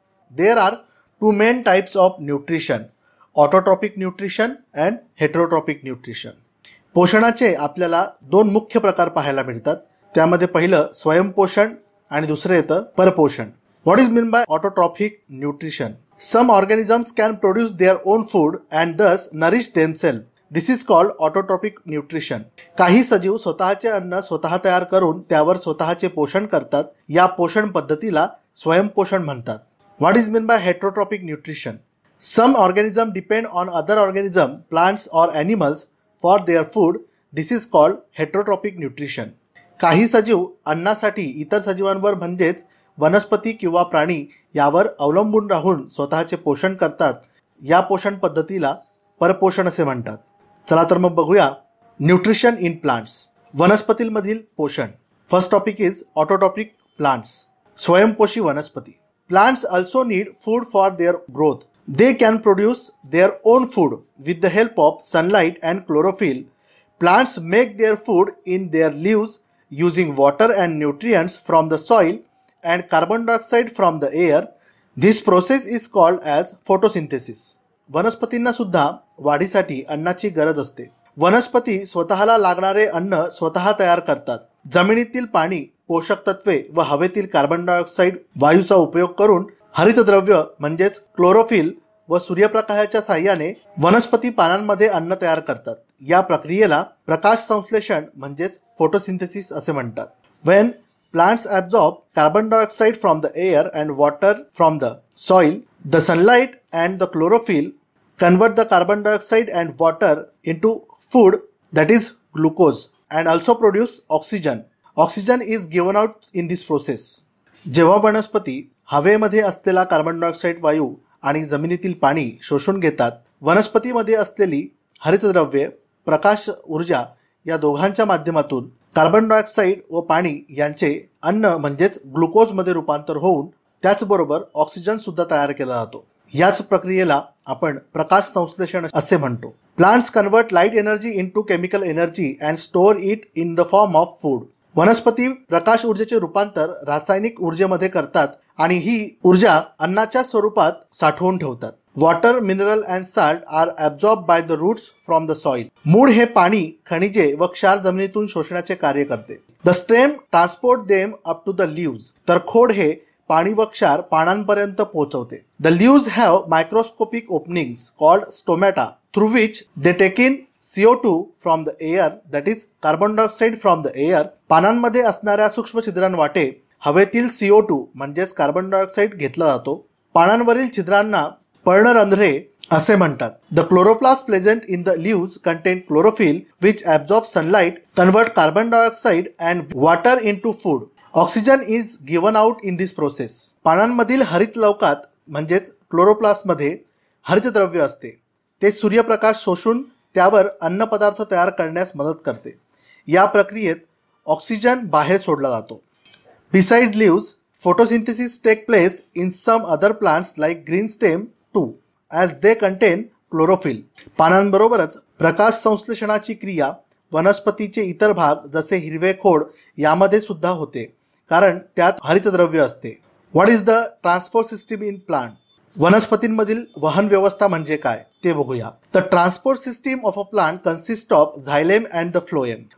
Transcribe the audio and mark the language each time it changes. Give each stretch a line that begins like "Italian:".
English: There are two main types of nutrition, autotrophic nutrition and heterotrophic nutrition.
Marathi: पोषणाचे आपल्याला दोन मुख्य प्रकार पाहायला मिळतात. त्यामध्ये पहिलं स्वयंपोषण आणि दुसरं येतं परपोषण.
English: What is mean by autotrophic nutrition? Some organisms can produce their own food and thus nourish themselves. This is called autotrophic nutrition.
Marathi: काही सजीव स्वतःचे अन्न स्वतः तयार करून त्यावर स्वतःचे पोषण करतात. या पोषण पद्धतीला स्वयंपोषण म्हणतात.
English: What is meant by heterotrophic nutrition? Some organisms depend on other organisms, plants or animals for their food. This is called heterotrophic nutrition.
Marathi: काही सजीव अन्नासाठी इतर सजीवांवर म्हणजेच वनस्पती किंवा प्राणी यावर अवलंबून राहून स्वतःचे पोषण करतात. या पोषण पद्धतीला परपोषण असे म्हणतात. चला तर मग बघूया
English: nutrition in plants,
Marathi: वनस्पतींमधील पोषण.
English: First topic is autotrophic plants, स्वयंपोषी वनस्पती. Plants also need food for their growth. They can produce their own food with the help of sunlight and chlorophyll. Plants make their food in their leaves using water and nutrients from the soil and carbon dioxide from the air. This process is called as photosynthesis.
Marathi: वनस्पतींना सुद्धा वाढीसाठी अन्नाची गरज असते. वनस्पती स्वतःला लागणारे अन्न स्वतः तयार करतात. जमिनीतील पाणी, पोषक तत्वे व हवेतील कार्बन डायऑक्साईड वायूचा उपयोग करून हरितद्रव्य म्हणजेच क्लोरोफिल व सूर्यप्रकाशाच्या साहाय्याने वनस्पती पानांमध्ये अन्न तयार करतात. या प्रक्रियेला प्रकाश संश्लेषण म्हणजेच फोटोसिंथेसिस असे म्हणतात.
English: When plants absorb carbon dioxide from the air and water from the soil, the sunlight and the chlorophyll convert the carbon dioxide and water into food, that is glucose, and also produce oxygen. Oxygen is given out in this process.
Marathi: जेव्हा वनस्पती हवेमध्ये असलेला carbon dioxide वायू आणि जमिनीतील पाणी शोषून घेतात, वनस्पतीमध्ये असलेली हरितद्रव्ये, प्रकाश ऊर्जा या दोघांच्या माध्यमातून कार्बन डायऑक्साईड व पाणी यांचे अन्न म्हणजेच ग्लुकोजमध्ये रूपांतर होऊन त्याचबरोबर ऑक्सिजन सुद्धा तयार केला जातो. याच प्रक्रियेला आपण प्रकाश संश्लेषण असे म्हणतो.
English: Plants convert light energy into chemical energy and store it in the form of food.
Marathi: वनस्पती प्रकाश ऊर्जेचे रूपांतर रासायनिक ऊर्जेमध्ये करतात आणि ही ऊर्जा अन्नाच्या स्वरूपात साठवून ठेवतात.
English: Water, mineral and salt are absorb by the roots from the soil.
Marathi: मूळ हे पाणी, खनिजे व क्षार जमिनीतून शोषण्याचे कार्य करते.
English: The stem transport them up to the leaves.
Marathi: तर खोड हे पाणी व क्षार पानांपर्यंत पोहोचवते.
English: The leaves have microscopic openings called stomata through which they take in CO2 from the air, that is carbon dioxide from the air.
Marathi: पानांमध्ये असणाऱ्या सूक्ष्म छिद्रांवाटे हवेतील CO2 म्हणजेच कार्बन डायऑक्साईड घेतला जातो. पानांवरील छिद्रांना पर्णरंध्रे असे म्हणतात.
English: The chloroplast present in the leaves contain chlorophyll which absorb sunlight, convert carbon dioxide and water into food. Oxygen is given out in this process.
Marathi: पानांमधील हरित लवकात म्हणजेच क्लोरोप्लास्टमध्ये हरितद्रव्य असते. ते सूर्यप्रकाश शोषून त्यावर अन्नपदार्थ तयार करण्यास मदत करते. या प्रक्रियेत ऑक्सिजन बाहेर सोडला जातो.
English: Beside leaves, photosynthesis take place in some other plants like green stem too, as they contain chlorophyll.
Marathi: पानांबरोबरच प्रकाश संश्लेषणाची क्रिया वनस्पतीचे इतर भाग जसे हिरवे खोड यामध्ये सुद्धा होते, कारण त्यात हरितद्रव्य असते.
English: What is the transport system in plant?
Marathi: वनस्पतींमधील वहन व्यवस्था म्हणजे काय ते बघूया.
English: The transport system of a plant consist of xylem and the phloem.